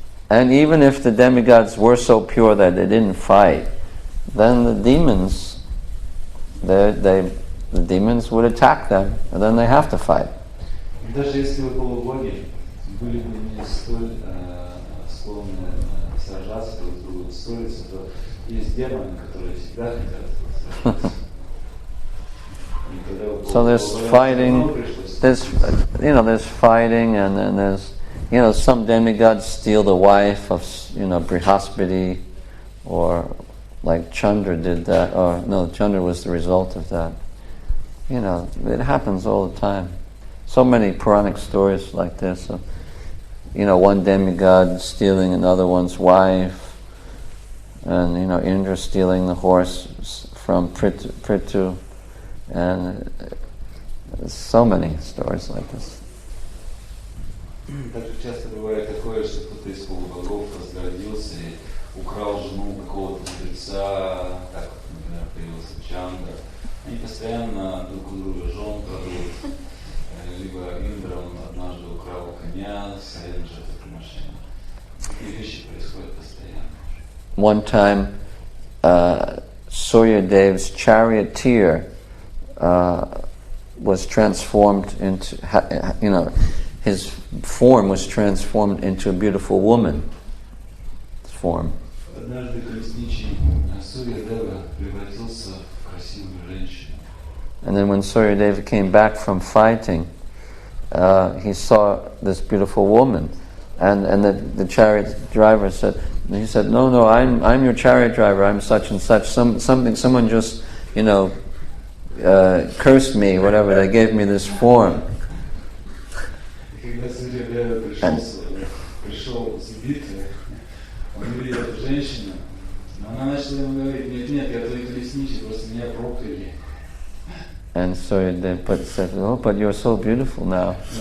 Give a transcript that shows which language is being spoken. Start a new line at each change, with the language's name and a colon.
English: And even if the demigods were so pure that they didn't fight, then the demons, the demons would attack them, and then they have to fight.
Russian: Даже если бы полубоги были бы не столь склонны сражаться друг с другом, ссориться, то есть демоны, которые всегда хотят сражаться.
English: So there's fighting, there's fighting, and then there's some demigods steal the wife of Brihaspati, or like Chandra did that, or no, Chandra was the result of that. It happens all the time. So many Puranic stories like this of, one demigod stealing another one's wife, and Indra stealing the horse from Prithu, and so many stories like this.
Russian: Также часто бывает такое, что кто-то из полубогов возгордился и украл жену какого-то мудреца, так, например, появился Чандра. Они постоянно друг у друга жен крадут. Либо Индра, он однажды украл коня с аренды жертвоприношения. Такие вещи происходят постоянно.
English: One time, Suryadev's charioteer was transformed into, his form was transformed into a beautiful woman's form.
Russian: Однажды колесничий Сурьядева превратился в красивую женщину.
English: And then when Suryadeva came back from fighting, he saw this beautiful woman, and the chariot driver said, no, I'm your chariot driver, I'm such and such. Someone just cursed me, whatever. They gave me this form.
Russian: Когда Сурьядева пришел с битвы, он увидел эту женщину, но она начала ему говорить: нет, я твой колесничий, просто меня прокляли.
English: And Suryadeva said, but you're so beautiful now.